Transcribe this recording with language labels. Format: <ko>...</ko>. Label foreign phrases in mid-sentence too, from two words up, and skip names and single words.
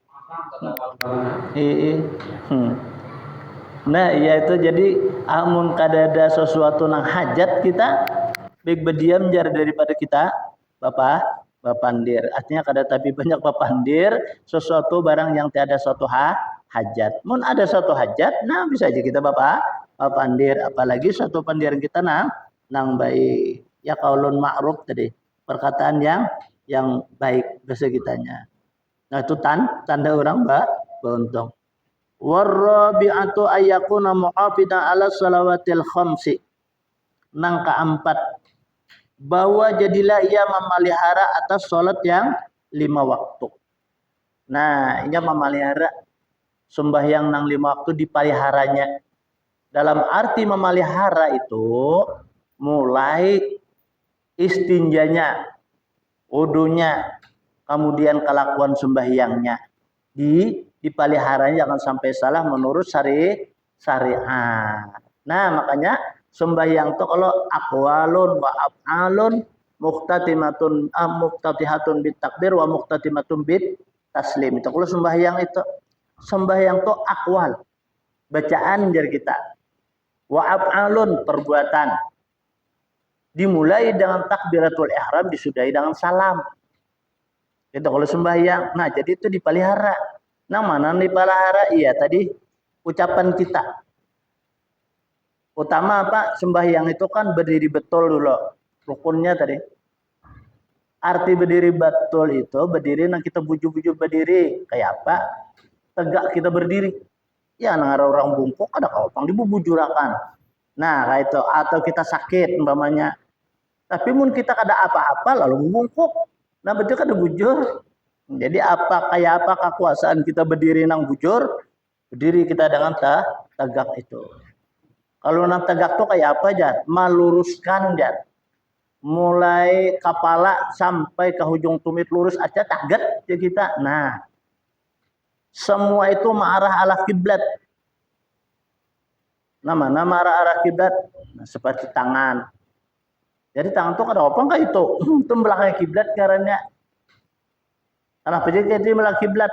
<bjn>Nah, iya itu jadi amun kadada sesuatu nang hajat kita baik berdiam jar daripada kita bapandir. Artinya kada tapi banyak bapandir sesuatu barang yang tiada suatu hajat. Mun ada suatu hajat, nah bisa aja kita bapandir, apalagi suatu pandiran kita nang baik. Ya</bjn> <ar>قول معروف</ar> <bjn>tadi, perkataan yang baik bahasa kitanya. Nah itu tanda orang beruntung.</bjn> <ar>والرابعة أن يكون محافظا على الصلوات الخمس.</ar> <bjn>Nang keempat, bahwa jadilah ia memelihara atas salat yang 5 waktu. Nah, ia memelihara sembahyang nang 5 waktu dipeliharanya. Dalam arti memelihara itu mulai istinjanya, wudunya, kemudian kelakuan sembahyangnya dipeliharanya jangan sampai salah menurut syariat. Nah, makanya sembahyang itu kalau</bjn> <ar>أقوال وأفعال مفتتحة بالتكبير ومختتمة بالتسليم.</ar> <bjn>Itu kalau sembahyang itu aqwal, bacaan jar kita.</bjn> <ar>وأفعال, perbuatan.</ar> <bjn>Dimulai dengan takbiratul ihram, disudahi dengan salam. Itu kalau sembahyang. Nah, jadi itu dipelihara. Nah, mana dipelihara? Iya, tadi ucapan kita. Utama apa? Sembahyang itu kan berdiri betul dulu. Rukunnya tadi. Arti berdiri betul itu berdiri nah kita buju-buju berdiri. Kayak apa? Tegak kita berdiri. Ya, nah orang bungkuk ada kaupang dibubujurakan. Nah, kayak itu. Atau kita sakit umpamanya. Tapi mun kita kada apa-apa lalu bungkuk. Nah, betul kada bujur. Jadi kayak apa kekuasaan kita berdiri nang bujur, berdiri kita dengan tegak itu. Kalau nang tegak tuh kayak apa aja? Meluruskan aja. Mulai kepala sampai ke ujung tumit lurus aja tagat ya kita. Nah, semua itu mengarah arah kiblat. Nama arah kiblat. Nah, seperti tangan. Jadi tangan tuh kada opang kayak itu. Itu belakang kiblat karena kenapa jadi belakang kiblat?</bjn>